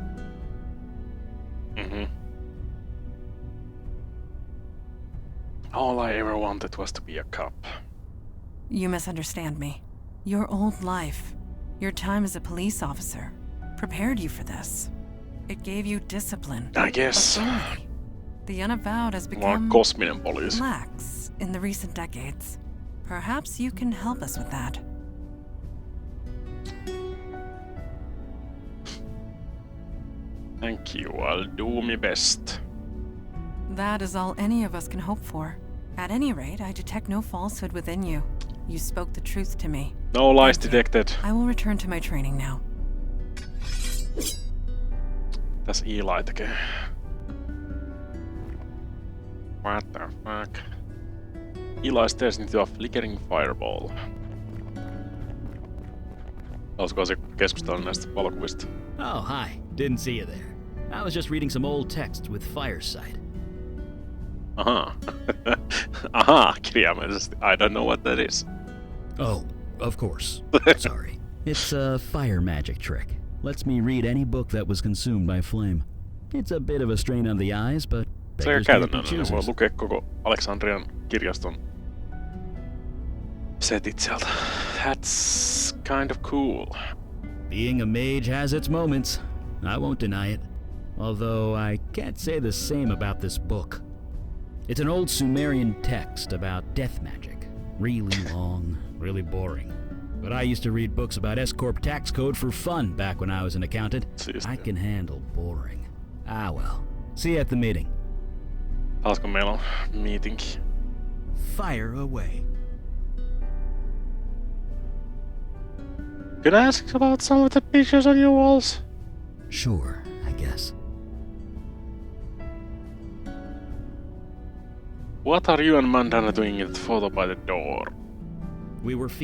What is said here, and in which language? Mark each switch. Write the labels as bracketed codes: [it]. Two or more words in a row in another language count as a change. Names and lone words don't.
[en] All I ever wanted was to be a cop. You misunderstand me. Your old life, your time as a police officer, prepared you for this. It gave you discipline. I guess. Authority. The Unavowed has [fi] Mä oon [en] become [fi] kosminen poliisi. [en] lax in the recent decades. Perhaps you can help us with that. Thank you, I'll do my best. That is all any of us can hope for. At any rate, I detect no falsehood within you. You spoke the truth to me. No lies Thank you. detected. I will return to my training now. [fi] Tässä Eli tekee. [en] What the fuck? Eli stares into a flickering fireball. [fi] Haluaisiko se keskustella näistä valokuvista? [en] Oh, hi. Didn't see you there. I was just reading some old text with Firesight. [fi] Aha. Aha, kirjaimellisesti. [en] I don't know what that is. Oh, of course. Sorry. It's a fire magic trick. Lets me read any book that was consumed by flame. It's a bit of a strain on the eyes, but [fi] Se on [en] beggars can't be [fi] käytännöllinen. Voi [en] choosers. [fi] lukea koko Aleksandrian kirjaston setit sieltä. [en] That's kind of cool. Being a mage has its moments. I won't deny it. Although I can't say the same about this book. It's an old Sumerian text about death magic. Really long, really boring. But I used to read books about S-Corp tax code for fun back when I was an accountant. I can handle boring. Ah well. See you at the meeting. [fi] Taasko meillä on meeting? [en] Fire away. Can I ask about some of the pictures on your walls? Sure, I guess. What are you and Mandana doing at the photo by the door?